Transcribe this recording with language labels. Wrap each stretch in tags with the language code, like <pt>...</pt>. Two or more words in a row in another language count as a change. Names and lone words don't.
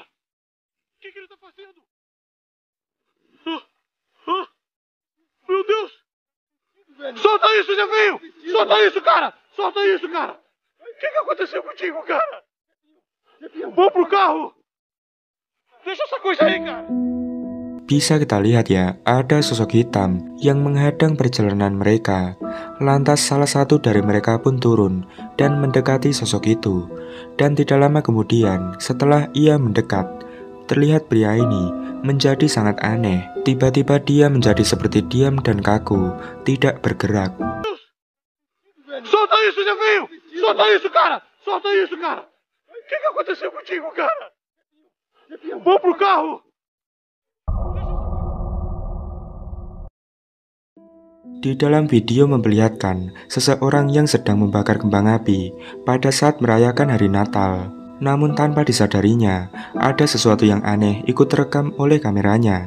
<pt>O que ele tá fazendo? Meu Deus! Solta isso, Jefinho! Solta isso, cara! Solta isso, cara! O que aconteceu contigo, cara? Vamos pro carro! Deixa essa coisa aí, cara!</pt> <id>Bisa kita lihat ya, ada sosok hitam yang menghadang perjalanan mereka. Lantas salah satu dari mereka pun turun dan mendekati sosok itu. Dan tidak lama kemudian, setelah ia mendekat, terlihat pria ini menjadi sangat aneh. Tiba-tiba dia menjadi seperti diam dan kaku, tidak bergerak.</id> <pt>Solta isso, Jefinho! Solta isso, cara! Solta isso, cara! O que aconteceu contigo, cara? Vamos pro carro!</pt> <id>Di dalam video memperlihatkan seseorang yang sedang membakar kembang api pada saat merayakan hari Natal. Namun tanpa disadarinya, ada sesuatu yang aneh ikut terekam oleh kameranya.</id>